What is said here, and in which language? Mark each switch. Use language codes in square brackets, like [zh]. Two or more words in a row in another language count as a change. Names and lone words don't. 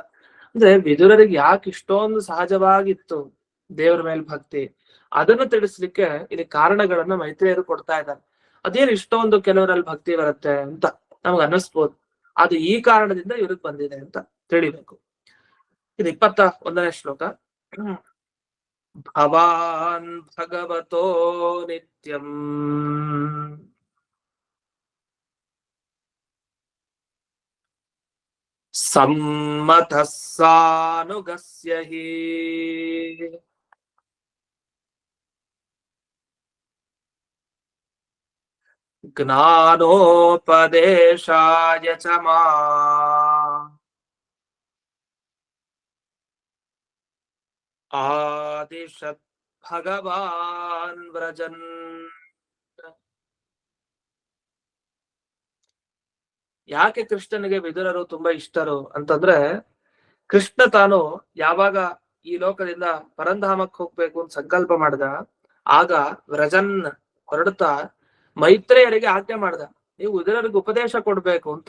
[kn] ಅಂದ್ರೆ ವಿದುರರಿಗೆ ಯಾಕೆ ಇಷ್ಟೊಂದು ಸಹಜವಾಗಿತ್ತು ದೇವರ ಮೇಲೆ ಭಕ್ತಿ, ಅದನ್ನು ತಿಳಿಸ್ಲಿಕ್ಕೆ ಇಲ್ಲಿ ಕಾರಣಗಳನ್ನ ಮೈತ್ರಿಯರು ಕೊಡ್ತಾ ಇದ್ದಾರೆ. ಅದೇನು ಇಷ್ಟೊಂದು ಕೆಲವರಲ್ಲಿ ಭಕ್ತಿ ಬರುತ್ತೆ ಅಂತ ನಮ್ಗೆ ಅನ್ನಿಸ್ಬೋದು. ಅದು ಈ ಕಾರಣದಿಂದ ಇವ್ರಿಗೆ ಬಂದಿದೆ ಅಂತ ತಿಳಿಬೇಕು. ಇದು 21ನೇ ಶ್ಲೋಕ. [sa] ಭವಾನ್ ಭಗವತೋ ನಿತ್ಯಂ ಸಮ್ಮತಃ ಸಾನುಗಸ್ಯ ಹಿ ಜ್ಞಾನೋಪದೇಶಾಯ ಚ ಆದಿಶತ್ ಭಗವಾನ್ ವ್ರಜನ್. [kn] ಯಾಕೆ ಕೃಷ್ಣನಿಗೆ ವಿದುರರು ತುಂಬಾ ಇಷ್ಟರು ಅಂತಂದ್ರೆ, ಕೃಷ್ಣ ತಾನು ಯಾವಾಗ ಈ ಲೋಕದಿಂದ ಪರಂಧಾಮಕ್ಕೆ ಹೋಗ್ಬೇಕು ಅಂತ ಸಂಕಲ್ಪ ಮಾಡ್ದ, ಆಗ ವ್ರಜನ್ ಹೊರಡ್ತಾ ಮೈತ್ರೇಯರಿಗೆ ಆಜ್ಞೆ ಮಾಡ್ದ, ನೀವು ವಿದುರರಿಗೆ ಉಪದೇಶ ಕೊಡ್ಬೇಕು ಅಂತ.